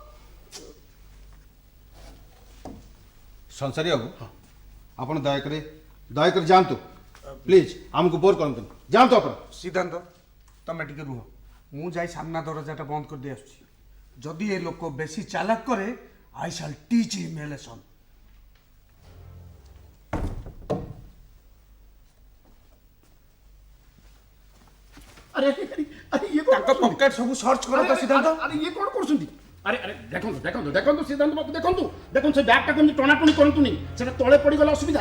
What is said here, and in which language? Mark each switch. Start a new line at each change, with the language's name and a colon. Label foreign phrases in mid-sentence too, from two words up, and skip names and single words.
Odia: ସଂସାରୀ ବାବୁ ଆପଣ ଦୟାକରି ଯାଆନ୍ତୁ ପ୍ଲିଜ୍, ଆମକୁ ବୋର୍ କରନ୍ତୁନି, ଯାଆନ୍ତୁ ଆପଣ। ସିଦ୍ଧାନ୍ତ ତମେ ଟିକେ ରୁହ, ମୁଁ ଯାଇ ସାମ୍ନା ଦରଜାଟା ବନ୍ଦ କରିଦେଇ ଆସୁଛି। ଯଦି ଏ ଲୋକ ବେଶୀ ଚାଲାକ କରେ
English: I shall teach him a lesson.
Odia: ଆରେ ଆରେ ଇଏ ତାଙ୍କ ପକେଟ୍ ସବୁ ସର୍ଚ୍ଚ କର ତ ସିଦ୍ଧାନ୍ତ। ଆରେ ଇଏ କ'ଣ କରୁଛନ୍ତି? ଆରେ ଆରେ ଦେଖନ୍ତୁ ଦେଖନ୍ତୁ ଦେଖନ୍ତୁ ସିଦ୍ଧାନ୍ତ ବାବୁ ଦେଖନ୍ତୁ ଦେଖନ୍ତୁ ସେ ବ୍ୟାଗଟା କେମିତି ଟଣାଟଣି କରନ୍ତୁନି, ସେଟା ତଳେ ପଡ଼ିଗଲେ ଅସୁବିଧା।